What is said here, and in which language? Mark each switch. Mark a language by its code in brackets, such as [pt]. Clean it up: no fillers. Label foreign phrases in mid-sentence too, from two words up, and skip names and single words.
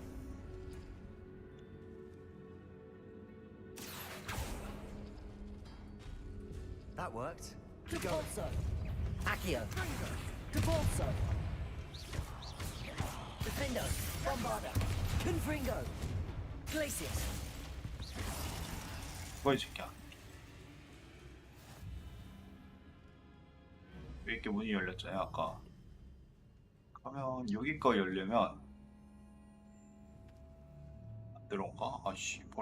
[en] That worked. [la] Depulso. Accio. Depulso. Defendo. Bombarda. Confringo. Glacius. [ko] 뭐야 이 새끼야. 왜 이렇게 문이 열렸잖아요 아까. 그러면 여기 거 열려면 내려온가? 아씨 버려.